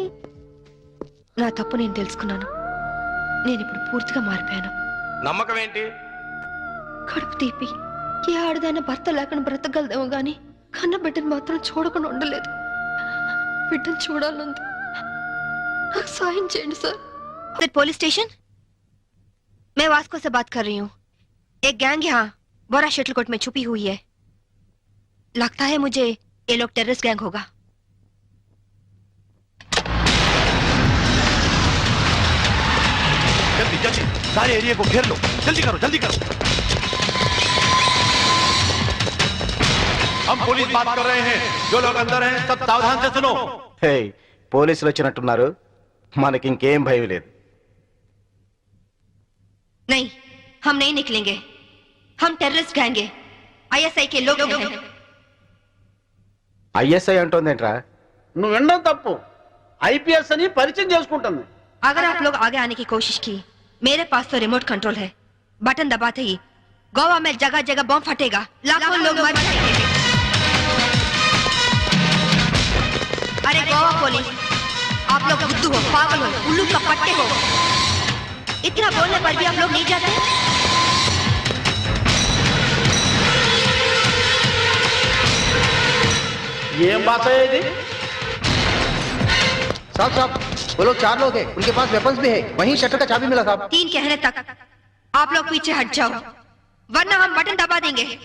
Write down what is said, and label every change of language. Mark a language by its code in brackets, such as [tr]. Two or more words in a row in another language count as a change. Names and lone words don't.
[te] నా తప్పు నేను తెలుసుకున్నాను. నేను ఇప్పుడు పూర్తిగా మారిపోయాను. నమ్మకం ఏంటి? కడుపు తీపి ఏ ఆడదాన భర్త లేకుండా బ్రతకగలదేమో గాని కన్న బిడ్డను మాత్రం చూడకుండా ఉండలేదు. బిడ్డను చూడాలంది. నాకు సాయం చేయండి సార్. [hi] पुलिस स्टेशन, मैं वास्को से बात कर रही हूँ. एक गैंग यहाँ बोरा शटलकोट में छुपी हुई है. लगता है मुझे ये लोग [en] terrorist gang [hi] होगा. जल्दी जल्दी सारे एरिया को घेर लो. जल्दी करो जल्दी करो. हम पुलिस बात कर रहे हैं. जो लोग अंदर हैं सब सावधान से सुनो. [te] హే, పోలీసులు వచ్చినట్టున్నారు. మనకి ఇంకేం భయం లేదు. [hi] नहीं, हम नहीं निकलेंगे. हम [en] terrorist gang [hi] है. ISI के लोग हैं. [te] ఐఎస్ఐ అంటోందేంట్రా? నువ్వు వినడం తప్పు. ఐపీఎస్ అని పరిచయం చేసుకుంటుంది. [hi] अगर आप लोग आगे आने की कोशिश की, मेरे पास तो [en] remote control [hi] है. बटन दबाते ही गोवा में जगह जगह बम फटेगा. लाखों लोग मर जाएंगे. अरे गोवा पुलिस, आप लोग बुद्धू हो, पागल हो, उल्लू का पट्टे हो. इतना बोलने पर भी आप लोग नहीं जाते. [te] ఏం భాష ఇది? [hi] साहब साहब, वो लोग 4 लोग हैं. उनके पास वेपन्स भी है. वहीं शटर का चाबी मिला साहब. 3 कहने तक आप लोग पीछे हट जाओ, वरना हम बटन दबा देंगे.